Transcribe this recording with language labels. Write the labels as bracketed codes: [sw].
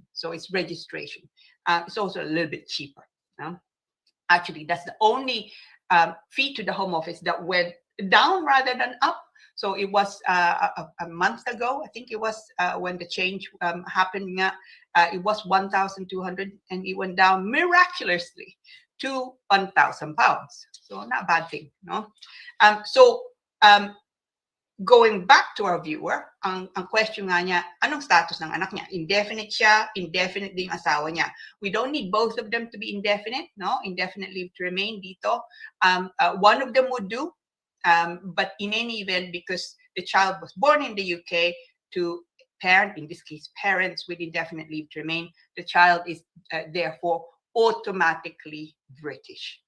[en] So it's registration. It's also a little bit cheaper. Actually, that's the only fee to the Home Office that went down rather than up. So it was a month ago, I think it was, when the change happened. It was 1,200 and it went down miraculously to 1,000 pounds. So not a bad thing, no? So going back to our viewer, [tl] ang question nga niya, anong status ng anak niya? Indefinite siya, indefinite din yung asawa niya. [en] We don't need both of them to be indefinite, no? Indefinite leave to remain dito. One of them would do, but in any event, because the child was born in the UK to parent, in this case, parents with indefinite leave to remain, the child is therefore automatically British.